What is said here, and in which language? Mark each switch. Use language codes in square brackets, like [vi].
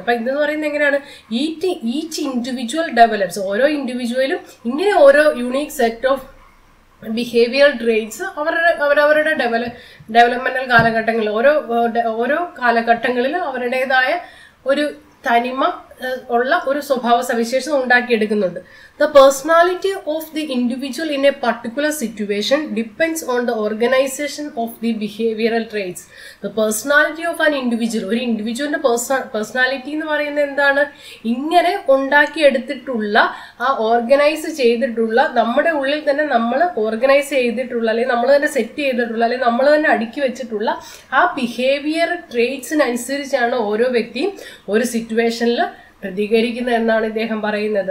[ml] അപ്പം ഇതെന്ന് പറയുന്നത് എങ്ങനെയാണ്, [en] each individual develops, [ml] ഓരോ ഇൻഡിവിജ്വലും ഇങ്ങനെ ഓരോ unique set of behaviour traits അവരവരുടെ ഡെവലപ്മെന്റൽ കാലഘട്ടങ്ങളിൽ, ഓരോ കാലഘട്ടങ്ങളിലും അവരുടേതായ ഒരു തനിമ ഉള്ള ഒരു സ്വഭാവ സവിശേഷത ഉണ്ടാക്കിയെടുക്കുന്നുണ്ട്. [en] The personality of the individual in a particular situation depends on the organization of the behavioral traits. The personality of an individual, [ml] ഒരു ഇൻഡിവിജ്വലിന്റെ പേഴ്സണാലിറ്റി എന്ന് പറയുന്നത് എന്താണ്, ഇങ്ങനെ ഉണ്ടാക്കിയെടുത്തിട്ടുള്ള, ആ ഓർഗനൈസ് ചെയ്തിട്ടുള്ള, നമ്മുടെ ഉള്ളിൽ തന്നെ നമ്മൾ ഓർഗനൈസ് ചെയ്തിട്ടുള്ള, അല്ലെങ്കിൽ നമ്മൾ തന്നെ സെറ്റ് ചെയ്തിട്ടുള്ള, അല്ലെങ്കിൽ നമ്മൾ തന്നെ അടുക്കി വെച്ചിട്ടുള്ള ആ ബിഹേവിയർ ട്രേറ്റ്സിനനുസരിച്ചാണ് ഓരോ വ്യക്തിയും ഒരു സിറ്റുവേഷനിൽ പ്രതികരിക്കുന്നത് എന്നാണ് ഇദ്ദേഹം പറയുന്നത്.